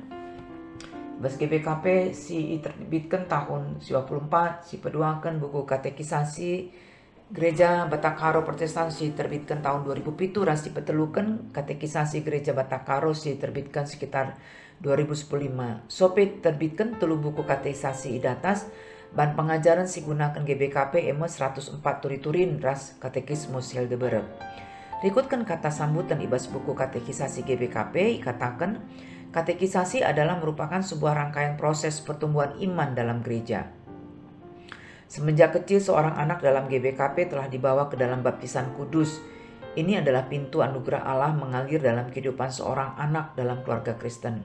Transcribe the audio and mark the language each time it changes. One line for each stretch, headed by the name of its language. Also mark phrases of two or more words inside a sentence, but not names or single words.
Batak Karo: Ibas GBKP si terbitkan tahun 24 si peduakan buku katekisasi Gereja Batakaro Protestan si terbitkan tahun 2007 rasi petelukan katekisasi Gereja Batakaro si terbitkan sekitar 2015. Sope terbitkan telu buku katekisasi idatas ban pengajaran si gunakan GBKP 104 turi-turin ras katekismus Hildeberg. Rikutkan kata sambutan ibas buku katekisasi GBKP katakan
Indonesian: katekisasi adalah merupakan sebuah rangkaian proses pertumbuhan iman dalam gereja. Semenjak kecil seorang anak dalam GBKP telah dibawa ke dalam baptisan kudus. Ini adalah pintu anugerah Allah mengalir dalam kehidupan seorang anak dalam keluarga Kristen.